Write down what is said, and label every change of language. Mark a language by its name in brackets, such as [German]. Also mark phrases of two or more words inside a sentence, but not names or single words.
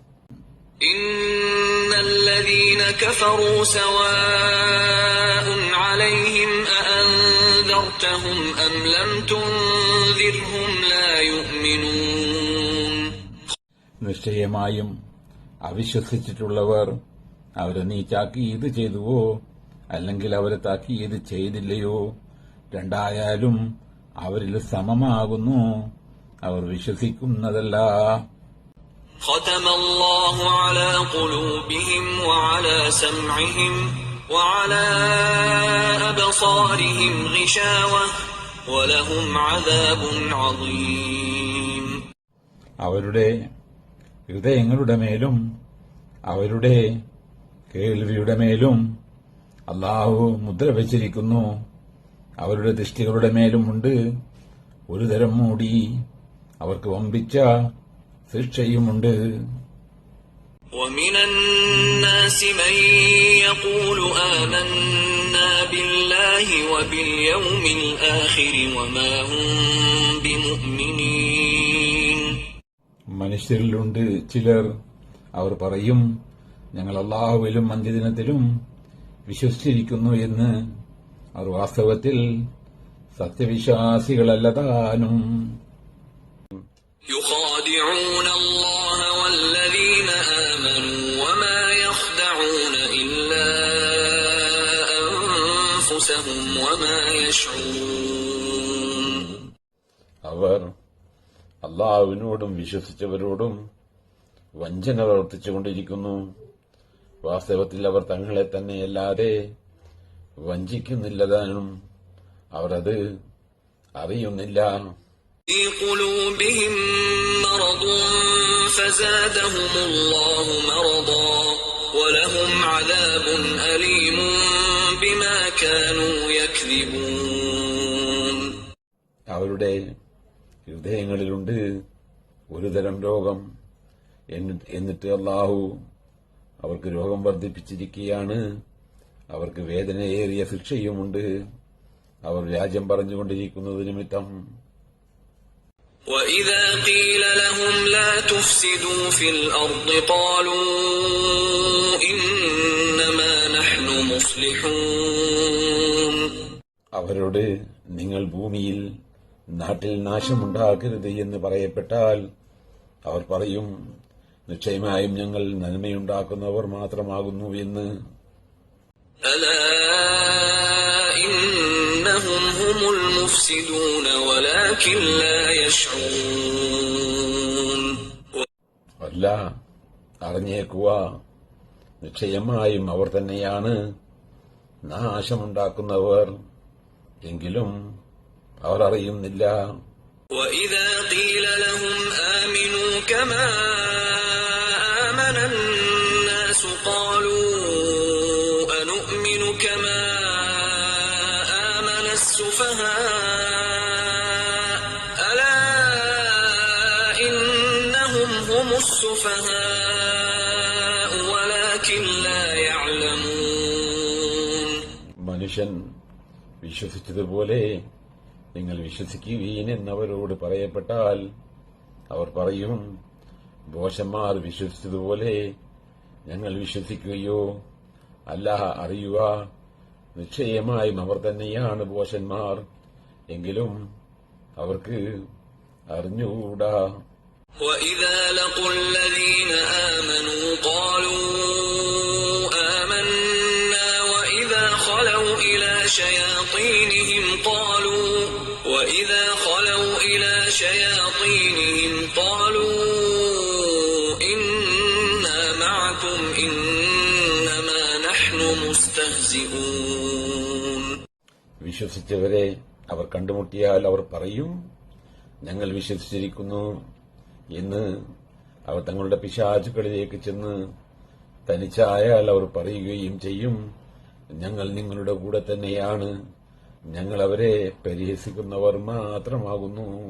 [Arabic] إن الذين كفروا سواء عليهم أأنذرتهم أم لم تنذرهم لا يؤمنون. [Malayalam] നിശ്ചയമായും അവിശ്വസിച്ചിട്ടുള്ളവർ, അവരെ നീ താക്കീത് ചെയ്തുവോ അല്ലെങ്കിൽ അവരെ താക്കീത് ചെയ്തില്ലയോ, രണ്ടായാലും അവരിൽ സമമാകുന്നു, അവർ വിശ്വസിക്കുന്നതല്ല. [Arabic] ختم الله على قلوبهم وعلى سمعهم وعلى أبصارهم غشاوة ولهم عذاب عظيم. [Malayalam] അവരുടെ ഹൃദയങ്ങളുടെ മേലും അവരുടെ കേൾവിയുടെ മേലും അല്ലാഹു മുദ്ര വച്ചിരിക്കുന്നു. അവരുടെ ദൃഷ്ടികളുടെ മേലുമുണ്ട് ഒരു തരം മൂടി. അവർക്ക് വമ്പിച്ച ശിക്ഷയുമുണ്ട്. [Arabic] ومن الناس من يقول آمنا بالله وباليوم الآخر وما هم بمؤمنين. [Malayalam] മനുഷ്യരിലുണ്ട് ചിലർ, അവർ പറയും, ഞങ്ങൾ അല്ലാഹുവിലും അന്ത്യദിനത്തിലും വിശ്വസിച്ചിരിക്കുന്നു എന്ന്. അവർ വാസ്തവത്തിൽ സത്യവിശ്വാസികളല്ലതാനും. [Arabic] يخادعون الله والذين آمنوا وما يخدعون إلا أنفسهم وما يشعرون. [Malayalam] അവർ അല്ലാഹുവിനോടും വിശ്വസിച്ചവരോടും വഞ്ചന പ്രവർത്തിച്ചുകൊണ്ടിരിക്കുന്നു. വാസ്തവത്തിൽ അവർ തങ്ങളെ തന്നെയല്ലാതെ വഞ്ചിക്കുന്നില്ലതാനും അവർ അത് അറിയുന്നില്ല. [Arabic] في قلوبهم مرض فزادهم الله مرضا ولهم عذاب أليم بما كانوا يكذبون. [Malayalam] അവരുടെ ഹൃദയങ്ങളിലുണ്ട് ഒരുതരം രോഗം. എന്നിട്ട് അല്ലാഹു അവർക്ക് രോഗം വർദ്ധിപ്പിച്ചിരിക്കുകയാണ്. അവർക്ക് വേദനയേറിയ ശിക്ഷയുമുണ്ട്, അവർ വ്യാജം പറഞ്ഞുകൊണ്ടിരിക്കുന്നത് നിമിത്തം. [Arabic] وَإِذَا قِيلَ لَهُمْ لَا تُفْسِدُوا فِي الْأَرْضِ قَالُوا إِنَّمَا نَحْنُ مُصْلِحُونَ. [Malayalam] അവരോട് നിങ്ങൾ ഭൂമിയിൽ നാട്ടിൽ നാശമുണ്ടാക്കരുത് എന്ന് പറയപ്പെട്ടാൽ അവർ പറയും, നിശ്ചയമായും ഞങ്ങൾ നന്മയുണ്ടാക്കുന്നവർ മാത്രമാകുന്നു എന്ന്. [Arabic] ألا إن إنهم هم المفسدون ولكن لا يشعرون. [Malayalam] അല്ല, അറിഞ്ഞേക്കുക, നിശ്ചയമായും അവർ തന്നെയാണ് നാശമുണ്ടാക്കുന്നവർ, എങ്കിലും അവർ അറിയുന്നില്ല. [Arabic] وإذا قيل لهم آمنوا كما آمن الناس قالوا أنؤمن كما آمن السفهاء ألا إنهم هم السفهاء ولكن لا يعلمون. [Malayalam] മനുഷ്യൻ വിശ്വസിച്ചതുപോലെ നിങ്ങൾ വിശ്വസിക്കുവീൻ എന്നവരോട് പറയപ്പെട്ടാൽ അവർ പറയും, ഭോഷന്മാർ വിശ്വസിച്ചതുപോലെ ഞങ്ങൾ വിശ്വസിക്കുകയോ? അല്ല, അറിയുക, നിശ്ചയമായും അവർ തന്നെയാണ് ഭോഷന്മാർ, എങ്കിലും അവർക്ക് അറിഞ്ഞുകൂടാ. [Arabic] وَإِذَا لَقُوا الَّذِينَ آمَنُوا قَالُوا آمَنَّا وَإِذَا خَلَوْا إِلَى شَيَاطِينِهِمْ قَالُوا إِنَّا مَعَكُمْ إِنَّمَا نَحْنُ مُسْتَهْزِئُونَ. [Malayalam] വിശ്വസിച്ചവരെ അവർ കണ്ടുമുട്ടിയാൽ അവർ പറയും, ഞങ്ങൾ വിശ്വസിച്ചിരിക്കുന്നു എന്ന്. അവർ തങ്ങളുടെ പിശാചുക്കളിലേക്ക് ചെന്ന് തനിച്ചായാൽ അവർ പറയുകയും ചെയ്യും, ഞങ്ങൾ നിങ്ങളുടെ കൂടെ തന്നെയാണ്, ഞങ്ങൾ അവരെ പരിഹസിക്കുന്നവർ മാത്രമാകുന്നു.